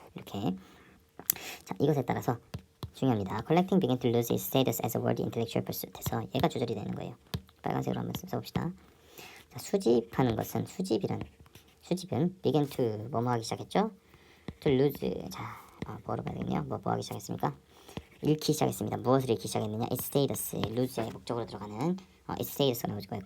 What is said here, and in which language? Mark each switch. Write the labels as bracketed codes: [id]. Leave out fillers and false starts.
[ko] 이렇게 자, 이것에 따라서 중요합니다. [en] Collecting began to lose its status as a worthy intellectual pursuit [ko] 해서 얘가 조절이 되는 거예요. 빨간색으로 한번 써봅시다. 자, 수집하는 것은 수집은 [en] began to [ko] 뭐뭐 하기 시작했죠? to lose 자, 뭐로 봐야 되겠네요. 뭐 하기 시작했습니까? 잃기 시작했습니다. 무엇을 잃기 시작했느냐? [en] its status, [ko] lose의 목적으로 들어가는 its status가 나올 거예요.